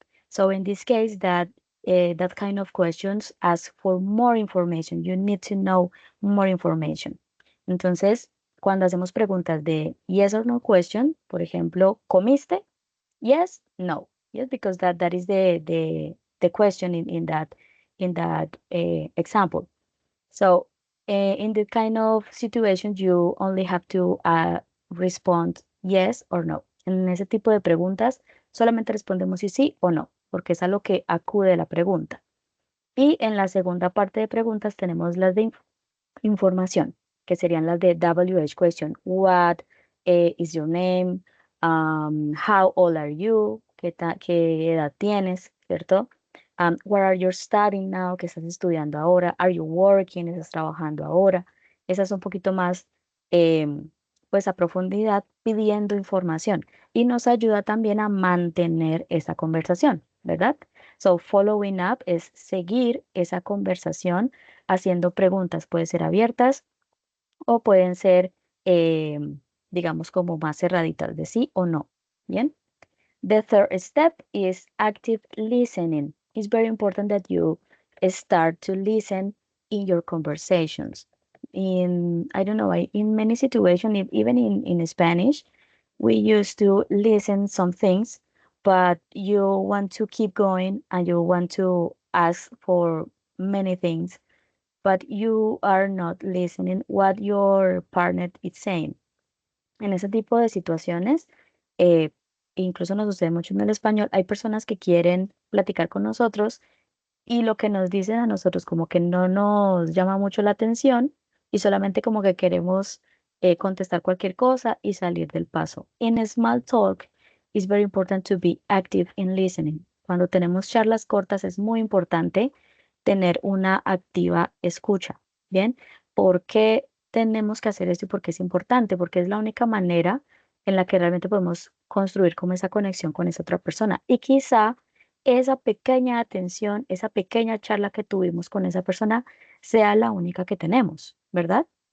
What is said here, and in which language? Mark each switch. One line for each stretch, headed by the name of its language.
English: So in this case, that kind of questions ask for more information. You need to know more information.
Spanish: Entonces, cuando hacemos preguntas de
English: yes or no question,
Spanish: por ejemplo, ¿comiste?
English: Yes, no. Yes, because that is the question in that example. So in the kind of situation, you only have to respond yes or no.
Spanish: En ese tipo de preguntas, solamente respondemos si sí o no, porque es a lo que acude la pregunta. Y en la segunda parte de preguntas tenemos las de información, que serían las de WH question.
English: What is your name? How old are you?
Spanish: ¿Qué edad tienes? ¿Cierto?
English: What are you studying now?
Spanish: ¿Qué estás estudiando ahora?
English: Are you working?
Spanish: ¿Estás trabajando ahora? Esas un poquito más, pues a profundidad, pidiendo información. Y nos ayuda también a mantener esa conversación, ¿verdad?
English: So, following up
Spanish: es seguir esa conversación haciendo preguntas. Pueden ser abiertas o pueden ser, digamos, como más cerraditas de sí o no. Bien.
English: The third step is active listening. It's very important that you start to listen in your conversations. I don't know, in many situations, even in Spanish, we used to listen some things, but you want to keep going and you want to ask for many things, but you are not listening what your partner is saying.
Spanish: En ese tipo de situaciones, eh, incluso nos sucede mucho en el español, hay personas que quieren platicar con nosotros y lo que nos dicen a nosotros como que no nos llama mucho la atención y solamente como que queremos contestar cualquier cosa y salir del paso.
English: In small talk, it's very important to be active in listening.
Spanish: Cuando tenemos charlas cortas es muy importante tener una activa escucha. Bien, ¿por qué tenemos que hacer esto y por qué es importante? Porque es la única manera en la que realmente podemos construir como esa conexión con esa otra persona. Y quizá esa pequeña atención, esa pequeña charla que tuvimos con esa persona sea la única que tenemos, ¿verdad?